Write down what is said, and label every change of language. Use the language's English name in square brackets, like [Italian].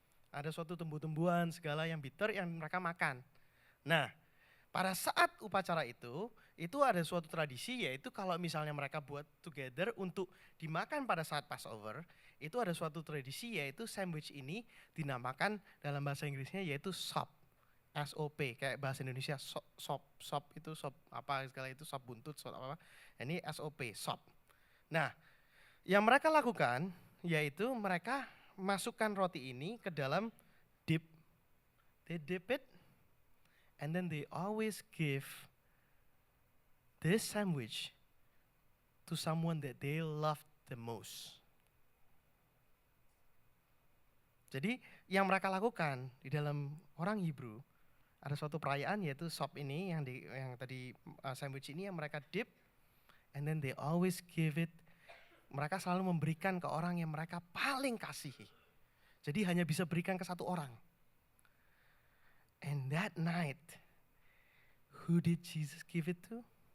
[Indonesian] Ada suatu tumbuh-tumbuhan segala yang bitter yang mereka makan. Nah, pada saat upacara itu ada suatu tradisi, yaitu kalau misalnya mereka buat together untuk dimakan pada saat Passover, itu ada suatu tradisi yaitu sandwich ini dinamakan dalam bahasa Inggrisnya yaitu sop. SOP, kayak bahasa Indonesia sop itu sop apa segala itu, sop buntut, sop apa. Ini SOP, sop. Nah, yang mereka lakukan yaitu mereka masukkan roti ini ke dalam dip. [English] They dip it and then they always give this sandwich to someone that they love the most. [Indonesian] Jadi yang mereka lakukan di dalam orang Hebrew, ada suatu perayaan yaitu sop ini yang tadi sandwich ini yang mereka dip [English] and then they always give it. [Indonesian] Mereka selalu memberikan ke orang yang mereka paling kasihi. Jadi hanya bisa berikan ke satu orang. [English] And that night, who did Jesus give it to?